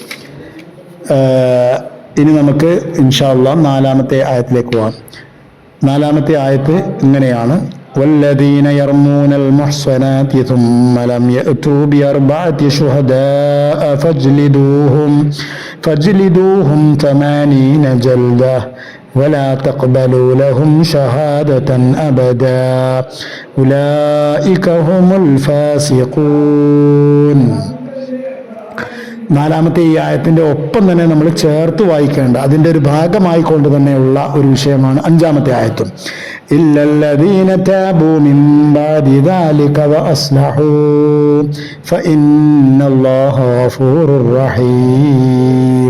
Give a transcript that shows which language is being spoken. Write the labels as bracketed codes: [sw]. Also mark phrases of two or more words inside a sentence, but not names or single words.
[ml] ഇനി നമുക്ക് [ar] إن شاء الله [ml] 4-ാമത്തെ ആയത്തിലേക്ക് പോകാം. 4-ാമത്തെ ആയത്ത് ഇങ്ങനെയാണ്, [ar] والذين يرمون المحصنات ثم لم يأتوا بأربعة شهداء فاجلدوهم 80 جلدة ولا تقبلوا لهم شهادة أبدا أولئك هم الفاسقون. [ml] 4-ാമത്തെ ഈ ആയത്തിന്റെ ഒപ്പം തന്നെ നമ്മൾ ചേർത്ത് വായിക്കേണ്ട, അതിൻ്റെ ഒരു ഭാഗമായി കൊണ്ട് തന്നെയുള്ള ഒരു വിഷയമാണ് 5-ാമത്തെ ആയത്തും. [ar] إلا الذين تابوا من بعد ذلك وأصلحوا فإن الله غفور رحيم.